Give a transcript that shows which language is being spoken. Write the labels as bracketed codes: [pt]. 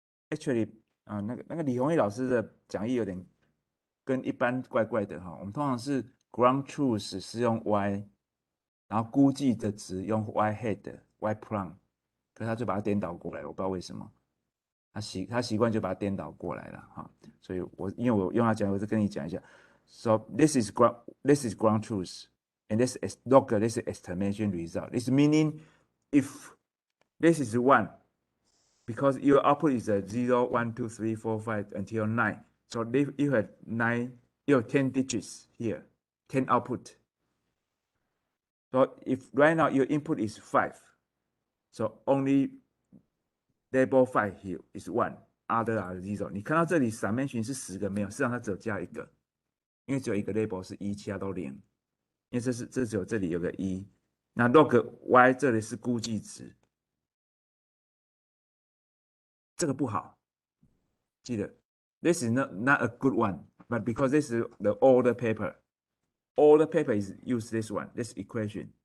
[zh] Actually, 那个李宏毅老师的讲义有点跟一般怪怪的哈。我们通常是 ground truth 是用 y， 然后估计的值用 y hat y prime， 可是他就把它颠倒过来，我不知道为什么。他习惯就把它颠倒过来了哈。所以因为我用它讲，我就跟你讲一下。 [en] So this is ground truth, and this is log, this is estimation result. This meaning if this is 1, because your output is a 0, 1, 2, 3, 4, 5 until 9. So you have 10 digits here, 10 output. So if right now your input is 5, so only label 5 here is 1, other are 0. [zh] 你看到这里 summation 是10个没有，事实上它只有加1个，因为只有一个 label 是1，其他都0。因为这只有这里有个1，那 log y 这里是估计值，这个不好，记得 [en] this is not a good one, but because this is the older paper is use this one, this equation.